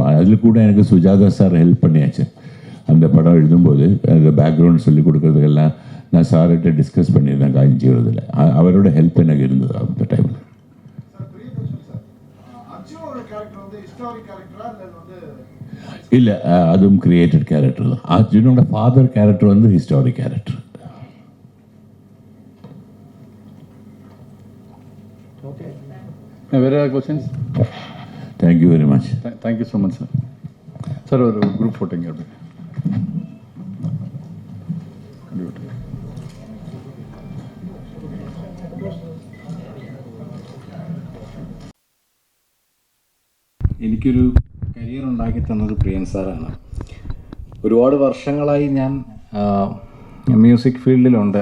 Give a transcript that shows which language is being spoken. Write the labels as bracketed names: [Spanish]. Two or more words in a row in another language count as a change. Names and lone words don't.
[Tamil] அதில் கூட எனக்கு சுஜாதா சார் ஹெல்ப் பண்ணியாச்சு. அந்த படம் எழுதும்போது அந்த பேக்ரவுண்ட் சொல்லி கொடுக்குறதுக்கெல்லாம் நான் சார்கிட்ட டிஸ்கஸ் பண்ணியிருந்தேன் காஞ்சிபுரத்தில். அவரோட ஹெல்ப் எனக்கு இருந்தது அந்த டைமில். இல்லை, அதுவும் [English] created character [Tamil] தான். அர்ஜுனோட [English] father character [Tamil] வந்து [English] historic character. Where are questions? Thank you very much. Thank you so much, sir. Sir, [Tamil] ஒரு group photo இங்க எடுங்க. [Malayalam] എനിക്കൊരു കരിയർ ഉണ്ടാക്കി തന്നത് പ്രിയൻ സാറാണ്. ഒരുപാട് വർഷങ്ങളായി ഞാൻ മ്യൂസിക് ഫീൽഡിലുണ്ട്.